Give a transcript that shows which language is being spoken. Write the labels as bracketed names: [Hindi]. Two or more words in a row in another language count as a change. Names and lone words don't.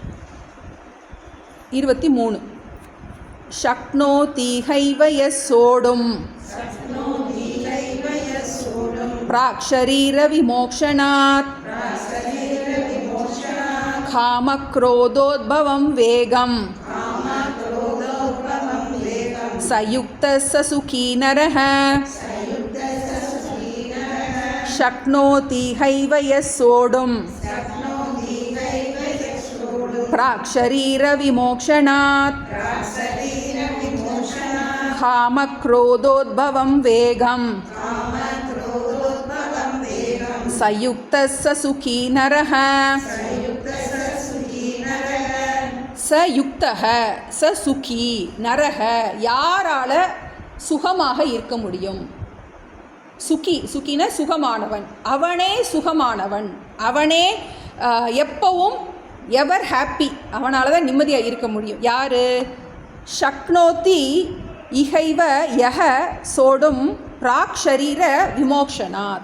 [Sanskrit] 23 शक्नोति हैवय सोढुम् प्राक्शरीर विमोक्षणात् कामक्रोधोद्भवम् वेगम् सयुक्त ससुखी नरः शक्नोति हैवय सोढुम् प्राक्शरीरविमोक्षणात् कामक्रोधोद्भवं वेगं सयुक्तः स सुखी नरः सयुक्तः स सुखी नरः [Tamil] யாரால சுகமாக இருக்க முடியும்? சுகி, சுகின சுகமானவன், அவனே சுகமானவன், அவனே எப்பவும் [English] ever happy, [Tamil] அவனால் தான் நிம்மதியாக இருக்க முடியும். யார்? [Sanskrit] शक्नोति इहैव यः सोढुम् प्राक् शरीर विमोक्षणात्.